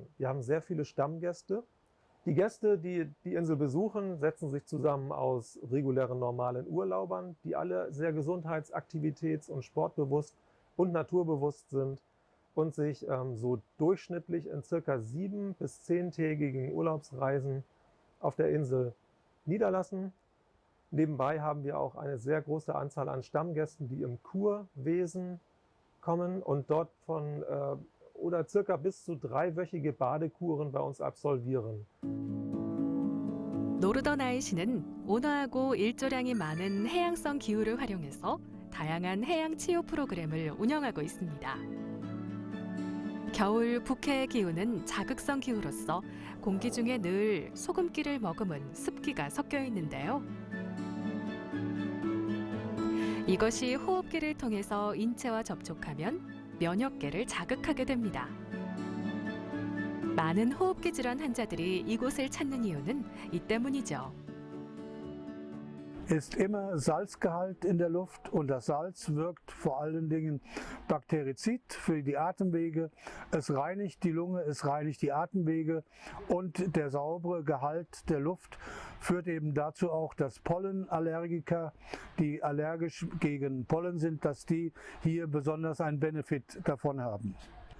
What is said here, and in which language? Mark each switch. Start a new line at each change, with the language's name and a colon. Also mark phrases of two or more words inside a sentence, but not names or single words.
German: Wir haben sehr viele Stammgäste. Die Gäste, die die Insel besuchen, setzen sich zusammen aus regulären, normalen Urlaubern, die alle sehr gesundheitsaktivitäts- und sportbewusst und naturbewusst sind und sich so durchschnittlich in circa 7- bis 10-tägigen Urlaubsreisen auf der Insel niederlassen. Nebenbei haben wir auch eine sehr große Anzahl an Stammgästen, die im Kurwesen kommen und dort oder circa bis zu 3-wöchige Badekuren bei uns absolvieren.
Korean: 노르더나이시는 온화하고 일조량이 많은 해양성 기후를 활용해서 다양한 해양 치유 프로그램을 운영하고 있습니다. 겨울 북해의 기후는 자극성 기후로서 공기 중에 늘 소금기를 머금은 습기가 섞여 있는데요. 이것이 호흡기를 통해서 인체와 접촉하면 면역계를 자극하게 됩니다. 많은 호흡기 질환 환자들이 이곳을 찾는 이유는 이 때문이죠.
German: Ist immer Salzgehalt in der Luft und das Salz wirkt vor allen Dingen bakterizid für die Atemwege. Es reinigt die Lunge, es reinigt die Atemwege und der saubere Gehalt der Luft führt eben dazu auch, dass Pollenallergiker, die allergisch gegen Pollen sind, dass die hier besonders einen Benefit davon haben.